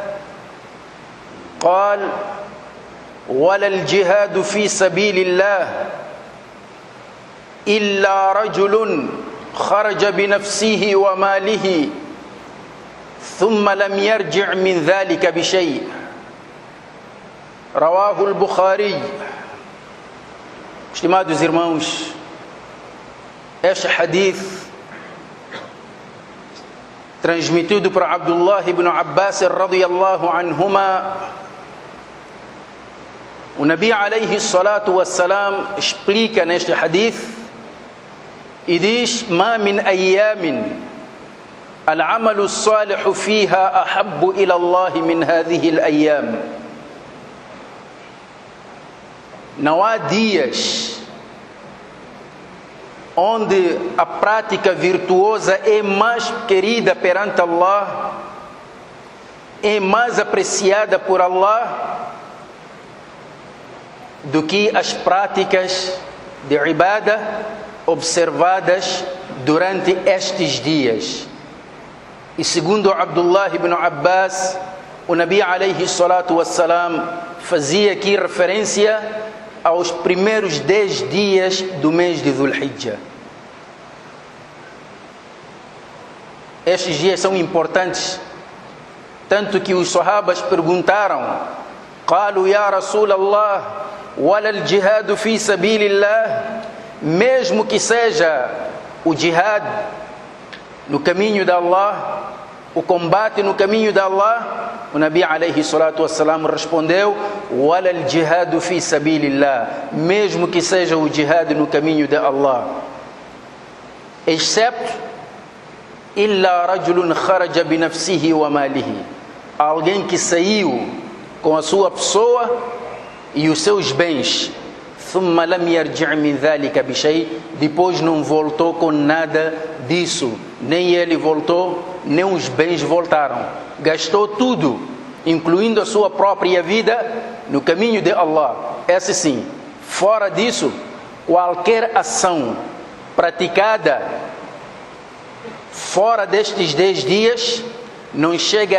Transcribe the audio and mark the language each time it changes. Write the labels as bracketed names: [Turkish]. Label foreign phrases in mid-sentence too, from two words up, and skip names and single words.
[Arabic] قال: ولا الجهاد في سبيل الله إلا رجل خرج بنفسه وماله ثم لم يرجع من ذلك بشيء. رواه البخاري. [Portuguese] Estimados irmãos, este hadith transmitido por Abdullah ibn Abbas [Arabic] رضي الله عنهما, [Portuguese] o [Arabic] نبي عليه الصلاة والسلام [Portuguese] explica neste hadith e diz: [Arabic] ما من أيام العمل الصالح فيها أحب إلى الله من هذه الأيام. [Portuguese] Não há dias onde a prática virtuosa é mais querida perante Allah, é mais apreciada por Allah do que as práticas de ibadah observadas durante estes dias. E segundo Abdullah ibn Abbas, o [Arabic] نبي عليه الصلاة والسلام [Portuguese] fazia aqui referência aos primeiros 10 dias do mês de Dhul Hijjah. Estes dias são importantes, tanto que os sahabas perguntaram: [Arabic] قالوا يا رسول الله ولا الجهاد في سبيل الله? [Portuguese] Mesmo que seja o jihad no caminho de Allah, o combate no caminho de Allah, o [Arabic] نبي عليه الصلاة والسلام respondeu: وَلَا الْجِهَادُ فِي سَبِيلِ اللَّهِ, [Portuguese] mesmo que seja o jihad no caminho de Allah, [Arabic] excepto إِلَّا رَجُلٌ خَرَجَ بِنَفْسِهِ وَمَالِهِ, [Portuguese] alguém que saiu com a sua pessoa e os seus bens, [Arabic] ثُمَّ لَمْ يَرْجِعْ مِنْ ذَلِكَ بِشَيْءٍ, [Portuguese] depois não voltou com nada disso, nem ele voltou, nem os bens voltaram, gastou tudo, incluindo a sua própria vida, no caminho de Allah. Esse sim. Fora disso, qualquer ação praticada fora destes 10 dias não chega